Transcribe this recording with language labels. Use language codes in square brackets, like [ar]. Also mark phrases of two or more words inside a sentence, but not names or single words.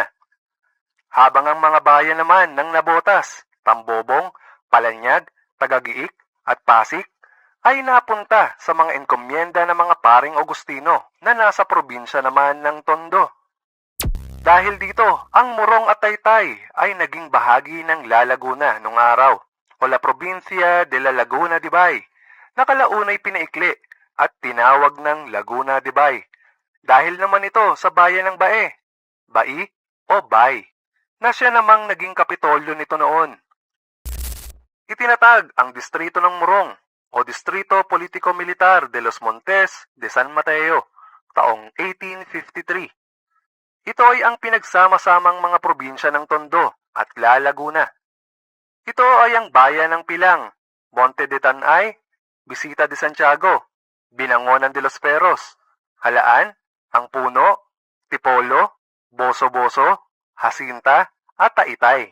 [tl] Habang ang mga bayan naman ng Nabotas, Tambobong, Palanyag, Tagagiik at Pasig ay napunta sa mga enkomienda ng mga paring Agustino na nasa probinsya naman ng Tondo. Dahil dito, ang Morong at Taytay ay naging bahagi ng Laguna nung araw o La Provincia de la Laguna de Bay, na kalaunay pinaikli at tinawag ng Laguna de Bay. Dahil naman ito sa bayan ng Bae, Bai o Bay, na siya namang naging kapitolyo nito noon. Itinatag ang distrito ng Morong o Distrito Politico-Militar de los Montes de San Mateo taong 1853. Ito ay ang pinagsama-samang mga probinsya ng Tondo at Laguna. Ito ay ang bayan ng Pilang, Monte de Tanay, Bisita de Santiago, Binangonan de los Perros, Halaan, Ang Puno, Tipolo, Boso-Boso, Jacinta at Taytay.